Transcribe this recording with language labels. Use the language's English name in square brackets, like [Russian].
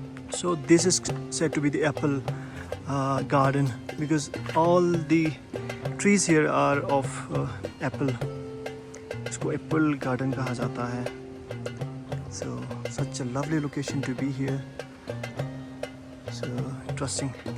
[English] So this is said to be the apple garden because all the trees here are of apple. [Hindi] इसको apple garden कहा जाता है. [English] So such a lovely location to be here. So interesting.